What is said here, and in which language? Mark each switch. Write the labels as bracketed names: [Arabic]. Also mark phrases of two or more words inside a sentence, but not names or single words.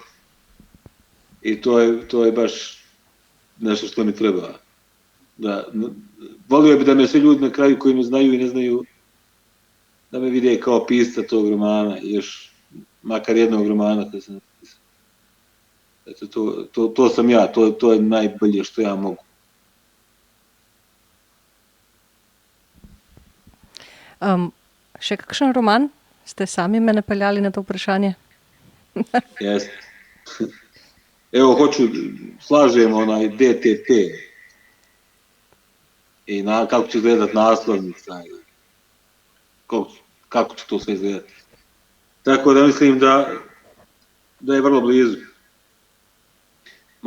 [Croatian] I to je baš nešto što mi treba. Volio bi da me svi ljudi na kraju koji me znaju i ne znaju da me vide kao pisca tog romana, još makar jednog romana koji sam napisao. Eto, to sam ja, to je najbolje što ja mogu. [Slovenian] Še kakšen roman? Ste sami me napeljali na to vprašanje? [Croatian] Jeste. Evo, slažem onaj DTT i kako će izgledat naslovnica, kako će to sve izgledati. Tako da mislim da je vrlo blizu.